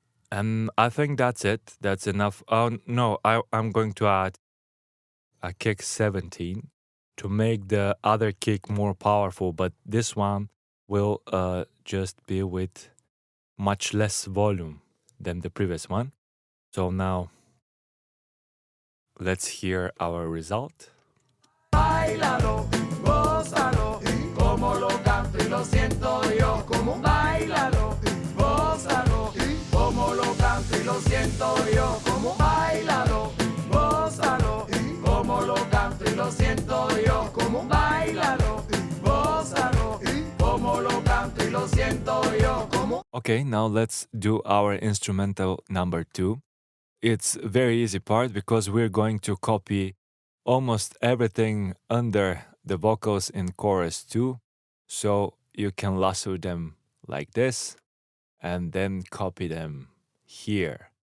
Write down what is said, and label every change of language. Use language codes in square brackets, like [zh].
[en] And I think that's it. That's enough. Oh, no, I'm going to add a kick 17 to make the other kick more powerful, but this one will just be with much less volume than the previous one. So now let's hear our result. [es] Bailalo, gózalo, como lo canto y lo siento yo, como bailalo, gózalo, como lo canto y lo siento yo, como bailalo, gózalo, como lo canto y lo siento yo, como bailalo, gózalo, como lo canto y lo siento yo, como. [en] Okay, now let's do our instrumental number 2. It's a very easy part because we're going to copy almost everything under the vocals in chorus 2. So you can lasso them like this and then copy them here.